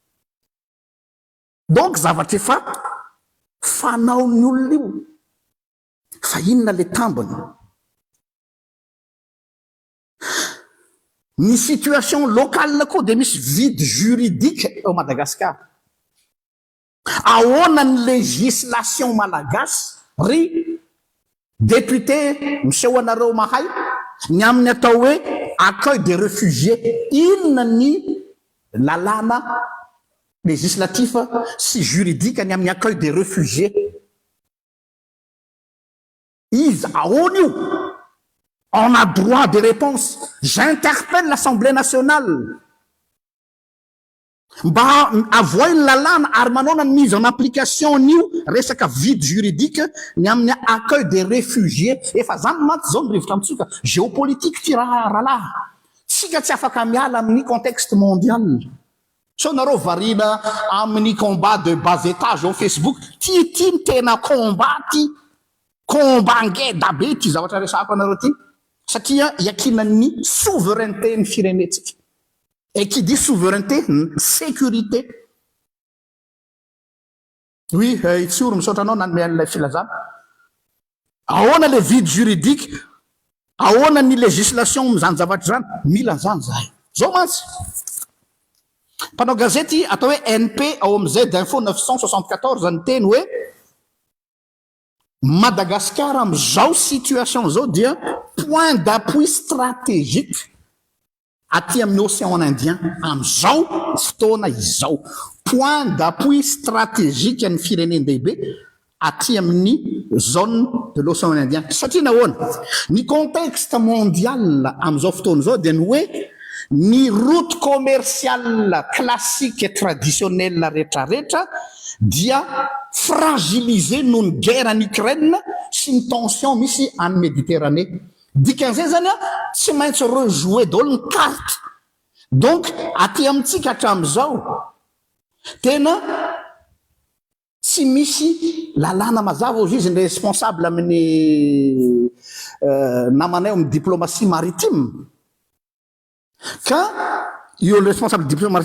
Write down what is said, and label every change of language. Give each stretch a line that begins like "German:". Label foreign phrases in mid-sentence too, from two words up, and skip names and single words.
Malagasy: donc zavatra efa fanaon'ny olona io fa inona le tambony ny
French: situation locale
Malagasy: koa de misy
French: vide juridique au Madagascar
Malagasy: ahoana ny législation malagasy ry député miseho anareo mahay ny amin'ny atao hoe
French: accueil des réfugiés
Malagasy: inona ny lalàna législatif sy juridique ny amin'ny
French: accueil des réfugiés
Malagasy: izy ahoana io
French: on a droit de réponse j'interpelle l'Assemblée nationale
Malagasy: mba avoiny lalàna ary manona ny
French: mise en application
Malagasy: n'io resaka
French: vide juridique
Malagasy: ny amin'ny accueil
French: des réfugiés
Malagasy: efa zany maty zao mirivotra amitsika géopolitique ty rahalahy tsika tsy afaka miala amin'ny
French: contexte mondial
Malagasy: so nareo varina amin'ny
French: combat de bas étage au Facebook
Malagasy: ty ny tena combat ty combat ngeda be ty zavatra resako anareo ty satria iakinan'ny souveraineté ny firenetsika
French: et qui dit souveraineté sécurité
Malagasy: oui itsoro misaotra anao nanome an'ilay filazana ahoana le
French: vide juridique
Malagasy: ahoana ny législation mizany zavatra zany mila zany zahay zao mantsy mpanao gazety atao hoe NP ao am'izay d'info 974 ny teny hoe Madagascar am'izao situation zao dia
French: point d'appui stratégique
Malagasy: aty amin'ny océan Indien am'izao fotoana izao
French: point d'appui stratégique
Malagasy: ny firenendehibe aty amin'ny
French: zone de l'océan Indien
Malagasy: satria nahoana ny
French: contexte mondial
Malagasy: am'izao fotoana zao dia ny hoe ny
French: route commerciale classique et traditionnelle
Malagasy: rehetrarehetra dia fragilisé noho ny
French: guerre en
Malagasy: Ukraine sy ny tension misy any Méditerranée dikan'izay zany tsy maintsy rejouer daholo ny carte donc aty amintsika hatram'izao tena tsy misy lalàna mazava ozy izy ny responsable amin'ny namanay amin'ny
French: diplomatie maritime
Malagasy: ka io le
French: responsable diplomatie